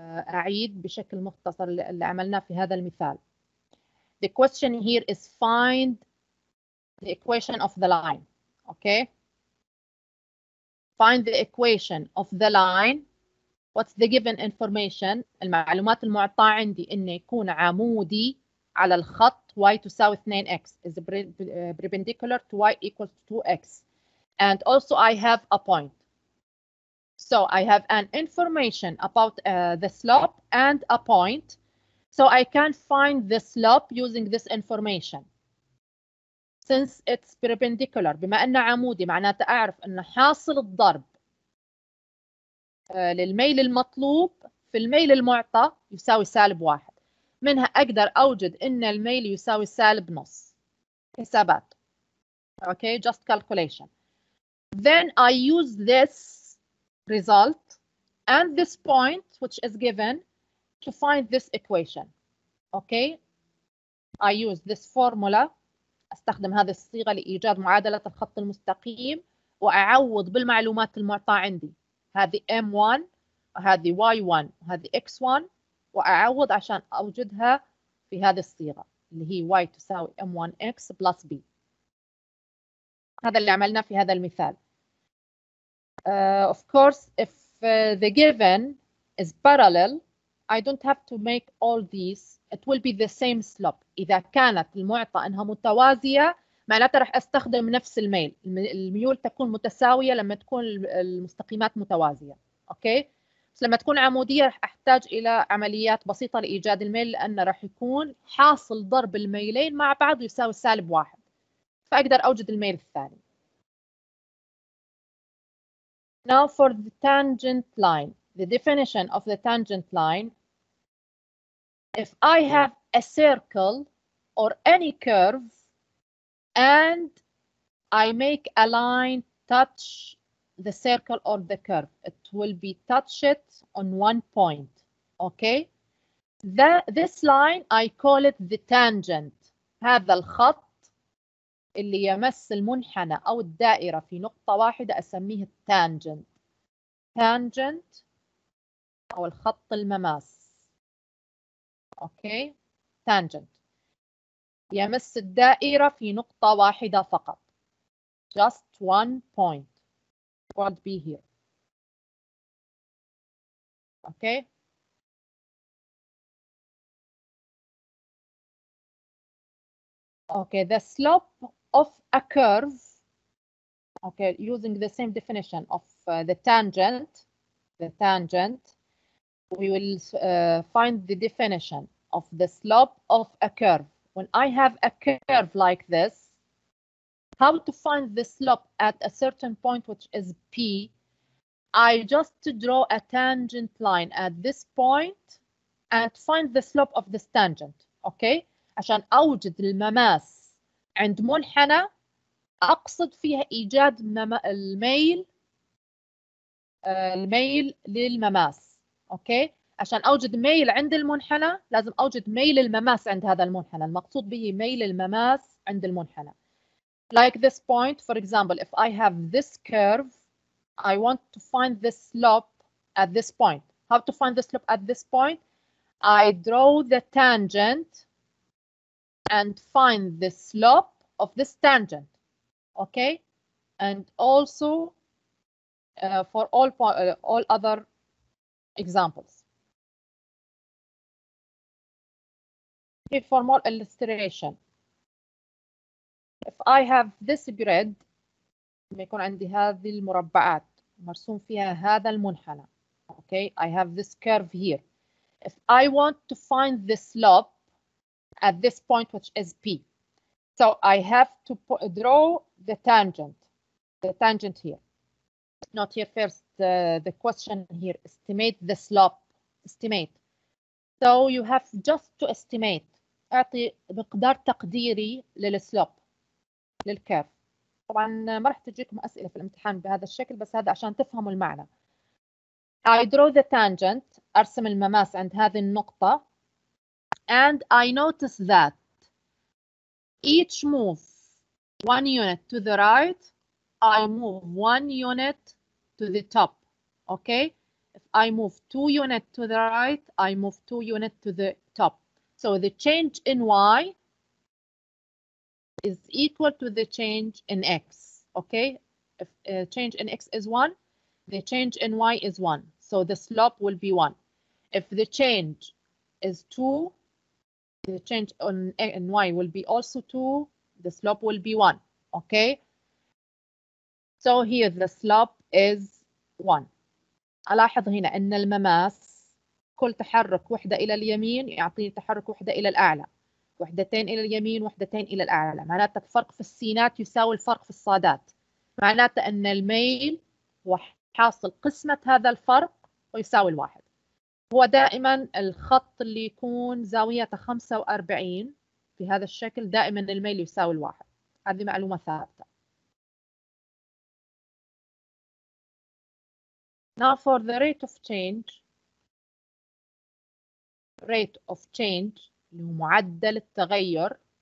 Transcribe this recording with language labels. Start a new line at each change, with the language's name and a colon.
Arabic: أعيد بشكل مختصر اللي عملناه في هذا المثال.
English: The question here is find the equation of the line. Okay. Find the equation of the line. What's the given information?
Arabic: المعلومات المعطاة عندي إنه يكون عمودي على الخط y تساوي 2x
English: is perpendicular to y equals to 2x. And also I have a point. So I have an information about the slope and a point. So I can find the slope using this information. Since it's perpendicular,
Arabic: بما أنه عمودي معناته أعرف أن حاصل الضرب للميل المطلوب في الميل المعطى يساوي -1. منها أقدر أوجد أن الميل يساوي -نص. حسابات.
English: Okay, just calculation. Then I use this result and this point which is given to find this equation. Okay, I use this formula.
Arabic: استخدم هذه الصيغة لإيجاد معادلة الخط المستقيم وأعوض بالمعلومات المعطاة عندي. هذه M1 وهذه Y1 وهذه X1 وأعوض عشان أوجدها في هذه الصيغة اللي هي Y تساوي M1X plus B. هذا اللي عملناه في هذا المثال.
English: Of course, if the given is parallel, I don't have to make all these. It will be the same slope.
Arabic: إذا كانت المعطى أنها متوازية معناتها راح أستخدم نفس الميل. الميول تكون متساوية لما تكون المستقيمات متوازية. أوكي؟ بس لما تكون عمودية راح أحتاج إلى عمليات بسيطة لإيجاد الميل لأن راح يكون حاصل ضرب الميلين مع بعض يساوي -1. فأقدر أوجد الميل الثاني.
English: Now for the tangent line. The definition of the tangent line. If I have a circle or any curve and I make a line touch the circle or the curve, it will be touched on one point. Okay? This line I call it the tangent.
Arabic: هذا الخط اللي يمس المنحنى أو الدائرة في نقطة واحدة أسميه tangent. tangent أو الخط المماس. أوكي؟ tangent يمس الدائرة في نقطة واحدة فقط.
English: Just one point would be here. Okay? Okay, the slope of a curve, okay, using the same definition of the tangent, we will find the definition of the slope of a curve. When I have a curve like this, how to find the slope at a certain point, which is P, I just draw a tangent line at this point and find the slope of this tangent. Okay?
Arabic: عشان أوجد المماس عند منحنى أقصد فيها إيجاد الميل للمماس. أوكي؟ عشان أوجد ميل عند المنحنى لازم أوجد ميل المماس عند هذا المنحنى. المقصود به ميل المماس عند المنحنى.
English: Like this point, for example, if I have this curve, I want to find the slope at this point. How to find the slope at this point? I draw the tangent and find the slope of this tangent. Okay? And also for all other examples. Okay, for more illustration. If I have this grid
Arabic: لما يكون عندي هذه المربعات مرسوم فيها هذا المنحنى.
English: Okay, I have this curve here. If I want to find the slope at this point, which is P, so I have to draw the tangent here. Not here first, the question here, estimate the slope, estimate. So you have just to estimate.
Arabic: أعطي مقدار تقديري للسلوب للكيرف. طبعا ما راح تجيكم أسئلة في الامتحان بهذا الشكل، بس هذا عشان تفهموا المعنى.
English: I draw the tangent،
Arabic: أرسم المماس عند هذه النقطة،
English: and I notice that each move 1 unit to the right, I move 1 unit to the top. Okay, if I move 2 units to the right, I move 2 units to the top. So the change in y is equal to the change in x. Okay, if change in x is 1, the change in y is 1. So the slope will be 1. If the change is 2, the change in y will be also 2. The slope will be 1. Okay, so here the slope is 1.
Arabic: ألاحظ هنا أن المماس كل تحرك وحدة إلى اليمين يعطيني تحرك وحدة إلى الأعلى، وحدتين إلى اليمين وحدتين إلى الأعلى. معناته الفرق في السينات يساوي الفرق في الصادات. معناته أن الميل هو حاصل قسمة هذا الفرق ويساوي الواحد. هو دائما الخط اللي يكون زاويته 45 في هذا الشكل دائما الميل يساوي الواحد. هذه معلومة ثابتة.
English: Now for the rate of change. Rate of change
Arabic: اللي هو معدل التغير.